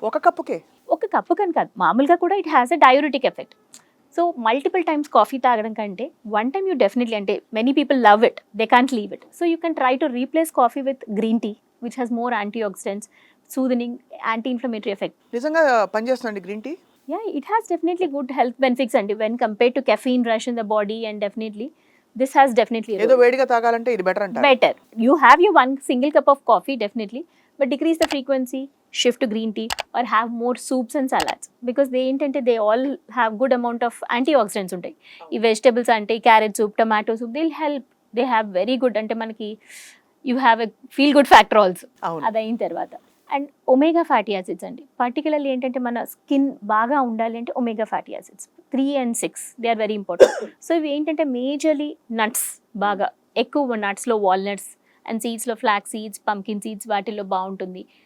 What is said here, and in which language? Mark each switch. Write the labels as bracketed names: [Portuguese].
[Telugu] ఒక కప్పు కని కాదు, మామూలుగా కూడా [English] It has a diuretic effect. So multiple times [Telugu] coffee తాగడం కంటే [English] One time you definitely, అంటే many people love it, they can't leave it. So you can try to replace coffee with green tea which has more antioxidants, soothing, anti inflammatory effect. [Telugu] నిజంగా పనిచేస్తుందండి green tea? [English] Yeah, it has definitely good health benefits and when compared to caffeine rush in the body, and definitely this has definitely [Telugu] ఏదో వేడిగా తాగాలంటే ఇది better అంటారు. [English] better. You have your one single cup of coffee definitely, but decrease the frequency, shift to green tea or have more soups and salads because they all have good amount of antioxidants [Telugu] ఉంటాయి. ఈ vegetables అంటే carrot soup, tomato soup, [English] they'll help. They have very good, [Telugu] అంటే మనకి [English] you have a feel good factor also. [Telugu] అదైన తర్వాత and omega fatty acids అండి, particularly ఏంటంటే మన స్కిన్ బాగా ఉండాలి అంటే omega fatty acids 3 and 6 [English] They are very important. [Telugu] So ఇవి ఏంటంటే మేజర్లీ నట్స్, బాగా ఎక్కువ నట్స్లో walnuts and సీడ్స్లో flax seeds, pumpkin seeds, వాటిల్లో బాగుంటుంది.